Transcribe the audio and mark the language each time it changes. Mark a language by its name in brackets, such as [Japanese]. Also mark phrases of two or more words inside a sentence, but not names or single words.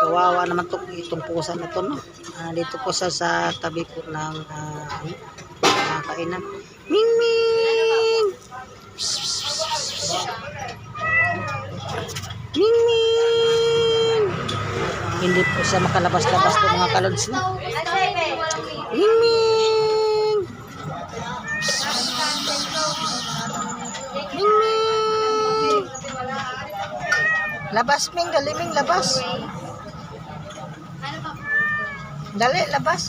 [Filipino] kawawa naman itong pusa na to, no? Dito po sa tabi po ng kainan. Ming Ming! Ming Ming! Hindi po siya makalabas-labas po mga kalods, no? Ming Ming! Ming Ming! Labas, Ming, dali, Ming, labas. Dali, labas.